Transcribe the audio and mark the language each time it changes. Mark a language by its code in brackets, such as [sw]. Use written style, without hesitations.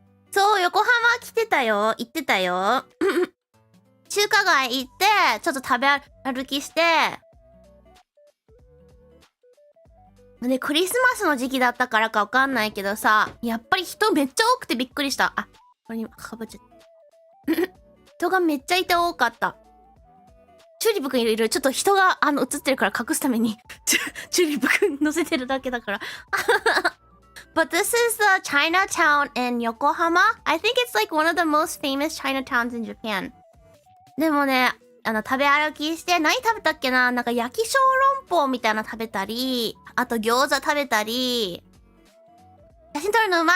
[ja] そう、横浜来てたよ。行ってたよ。中華街行って、ちょっと食べ歩きして、で、クリスマスの時期だったからかわかんないけどさ、やっぱり人めっちゃ多くてびっくりした。あ、これにかぶっちゃった。人がめっちゃいて多かった。チューリップくんいる。ちょっと人が映ってるから隠すためにチューリップくん乗せてるだけだから。 [en] But this is the Chinatown in Yokohama. I think it's like one of the most famous Chinatowns in Japan. [ja] でもね、食べ歩きして、何食べたっけな？なんか焼き小籠包みたいなの食べたり、あと餃子食べたり。写真撮るのうまい！